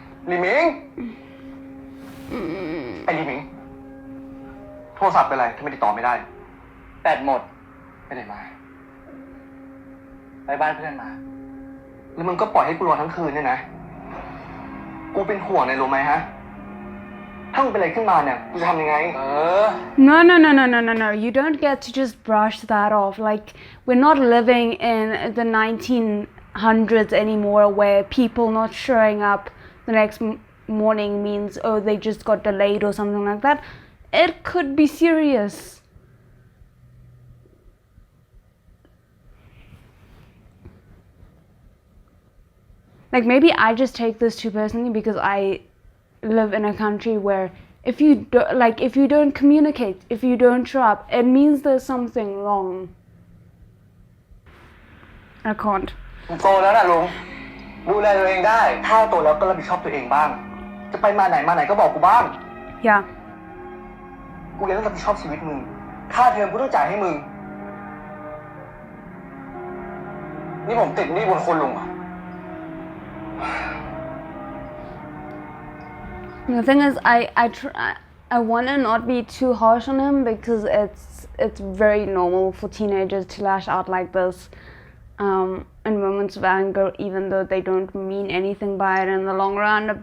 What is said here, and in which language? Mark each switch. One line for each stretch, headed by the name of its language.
Thai: ลิมิงไอ้ลิมิงโทรศัพท์เป็นไรทำไมติดต่อไม่ได้แบตหมดไปไหนมาไปบ้านเพื่อนมาแล้วมึงก็ปล่อยให้กูรอทั้งคืนเนี่ยนะกูเป็นห่วงนายรู้ไหมฮะถ้ามึงเป็นอะไรขึ้นมาเนี่ยกูจะทำยังไง
English: No. You don't get to just brush that off. Like, we're not living in the 1900s anymore where people not showing up the next morning means, oh, they just got delayed or something like that. It could be serious. Like, maybe I just take this too personally because I live in a country where if you don't communicate, if you don't show up, it means there's something wrong. I can't.
Thai: โตแล้วนะลุงดูแลตัวเองได้ถ้าโตแล้วก็รับผิดชอบตัวเองบ้างจะไปมาไหนก็บอกกูบ้าง
English: Yeah.
Thai: กูยังต้องรับผิดชอบชีวิตมึงค่าเทอมกูต้องจ่ายให้มึงนี่ผมติดหนี้บุญคุณลุงอ่ะ
English: The thing is, I want to not be too harsh on him because it's very normal for teenagers to lash out like this in moments of anger, even though they don't mean anything by it in the long run.